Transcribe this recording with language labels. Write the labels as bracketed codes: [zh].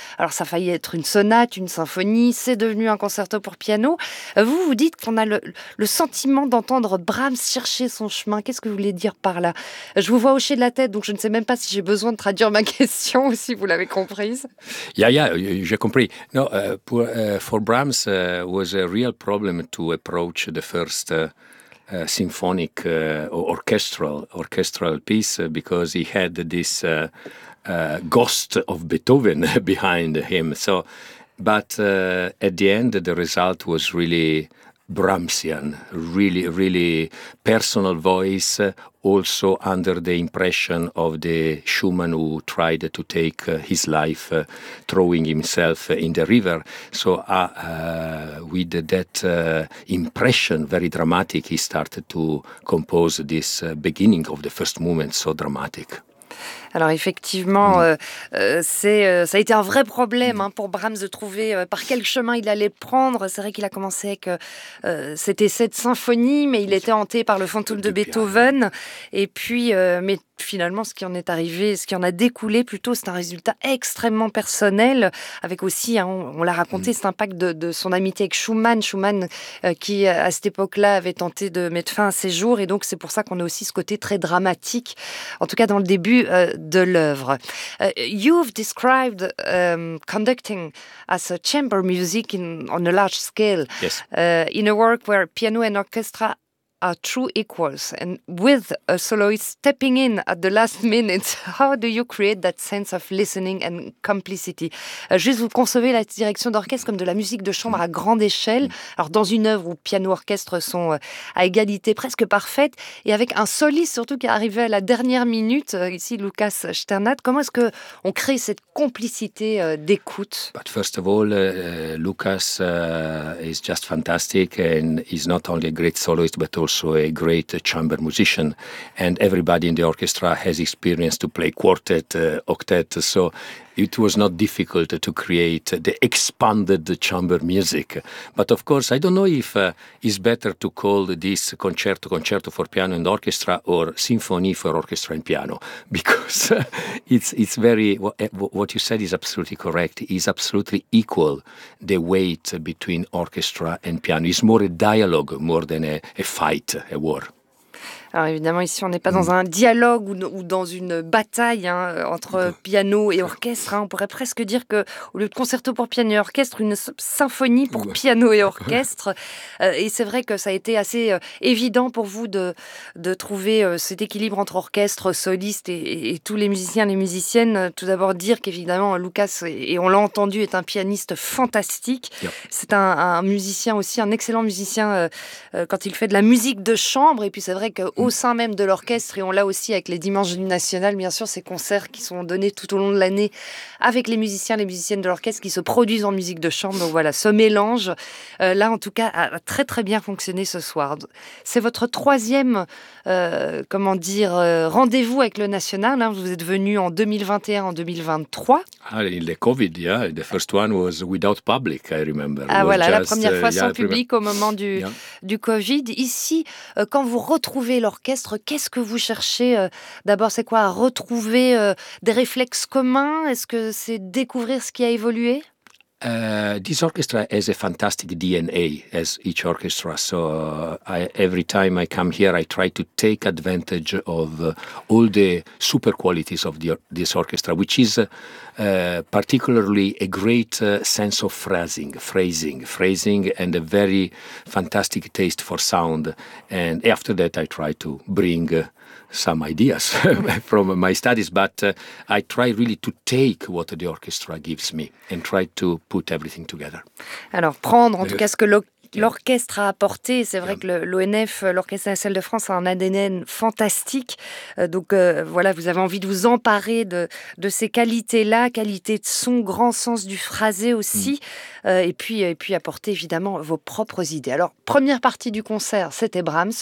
[fr] Alors, ça a failli être une sonate, une symphonie, c'est devenu un concerto pour piano. Vous, vous dites qu'on a le sentiment d'entendre Brahms chercher son chemin. Qu'est-ce que vous voulez dire par là? Je vous vois hocher de la tête, donc je ne sais même pas si j'ai besoin de traduire ma question ou si vous l'avez comprise. J'ai compris. [en] For Brahms, was a real problem to approach the first symphonic orchestral piece because he had this ghost of Beethoven behind him. But at the end, the result was really Brahmsian, really, really personal voice, also under the impression of the Schumann who tried to take his life, throwing himself in the river. So with that impression, very dramatic, he started to compose this beginning of the first movement, so dramatic. [fr] Alors effectivement, ça a été un vrai problème pour Brahms de trouver par quel chemin il allait prendre. C'est vrai qu'il a commencé avec c'était cette symphonie, mais il était hanté par le fantôme de Beethoven. Et puis, mais finalement, ce qui en est arrivé, ce qui en a découlé plutôt, c'est un résultat extrêmement personnel, avec aussi, on l'a raconté, cet impact de son amitié avec Schumann. Schumann qui, à cette époque-là, avait tenté de mettre fin à ses jours. Et donc, c'est pour ça qu'on a aussi ce côté très dramatique, en tout cas dans le début de l'œuvre. [en] You've described conducting as a chamber music on a large scale. Yes. In a work where piano and orchestra are true equals, and with a soloist stepping in at the last minute, how do you create that sense of listening and complicity? [fr] Juste, vous concevez la direction d'orchestre comme de la musique de chambre à grande échelle, alors dans une œuvre où piano-orchestre sont à égalité presque parfaite, et avec un soliste surtout qui est arrivé à la dernière minute, ici Lucas Sternat, comment est-ce qu'on crée cette complicité d'écoute? [en] But first of all, Lucas is just fantastic, and he's not only a great soloist, but also a great chamber musician, and everybody in the orchestra has experience to play quartet, octet, so it was not difficult to create the expanded chamber music. But of course, I don't know if it's better to call this concerto for piano and orchestra or symphony for orchestra and piano, because it's very, what you said is absolutely correct, is absolutely equal the weight between orchestra and piano. It's more a dialogue, more than a fight, a war. [fr] Alors évidemment, ici, on n'est pas dans un dialogue ou dans une bataille hein, entre piano et orchestre. Hein. On pourrait presque dire qu'au lieu de concerto pour piano et orchestre, une symphonie pour piano et orchestre. Et c'est vrai que ça a été assez évident pour vous de trouver cet équilibre entre orchestre, soliste et tous les musiciens, les musiciennes. Tout d'abord, dire qu'évidemment, Lucas, et on l'a entendu, est un pianiste fantastique. Yeah. C'est un musicien aussi, un excellent musicien quand il fait de la musique de chambre. Et puis c'est vrai qu'au sein même de l'orchestre, et on l'a aussi avec les Dimanches du National, bien sûr, ces concerts qui sont donnés tout au long de l'année avec les musiciens, les musiciennes de l'orchestre qui se produisent en musique de chambre. Donc voilà, ce mélange, là en tout cas, a très très bien fonctionné ce soir. C'est votre troisième, rendez-vous avec le National. Hein. Vous êtes venu en 2021, en 2023. [en] Ah, in the Covid, yeah. The first one was without public, I remember. [fr] Ah voilà, just, la première fois sans public au moment du Covid. Ici, quand vous retrouvez l'orchestre, qu'est-ce que vous cherchez d'abord, c'est quoi, retrouver des réflexes communs? Est-ce que c'est découvrir ce qui a évolué? [en] This orchestra has a fantastic DNA, as each orchestra. So every time I come here, I try to take advantage of all the super qualities of this orchestra, which is particularly a great sense of phrasing, and a very fantastic taste for sound. And after that, I try to bring some ideas from my studies, but I try really to take what the orchestra gives me and try to put everything together. [fr] Alors, prendre en tout cas ce que l'orchestre a apporté. C'est vrai que l'ONF, l'Orchestre National de France, a un ADN fantastique. Donc, vous avez envie de vous emparer de ces qualités-là, qualité de son, grand sens du phrasé aussi. Et puis apporter évidemment vos propres idées. Alors, première partie du concert, c'était Brahms.